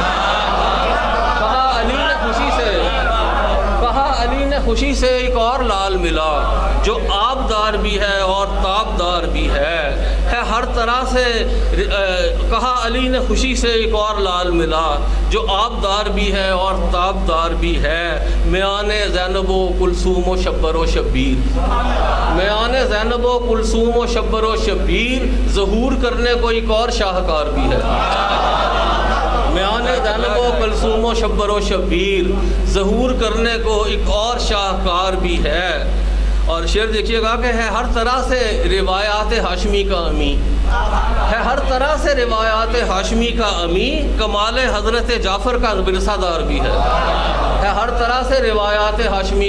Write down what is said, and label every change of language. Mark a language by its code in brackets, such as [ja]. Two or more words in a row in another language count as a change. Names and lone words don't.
[ur] کہا علی نے خوشی سے ایک اور لال ملا جو آبدار بھی ہے اور تابدار بھی ہے. ہر طرح سے کہا علی نے خوشی سے ایک اور لال ملا جو آبدار بھی ہے اور تابدار بھی ہے. میان زینب و کلثوم و شبر و شبیر. میان زینب و کلثوم و شبر و شبیر ظہور کرنے کو ایک اور شاہکار بھی ہے. میان زینب و کلثوم و شبر و شبیر ظہور کرنے کو ایک اور شاہکار بھی ہے. اور شعر دیکھیے گا کہ ہے ہر طرح سے روایات ہاشمی کا امی، ہے ہر طرح سے روایات ہاشمی کا امی، کمال حضرت جعفر کا ورثہ دار بھی ہے ہر طرح سے روایات ہاشمی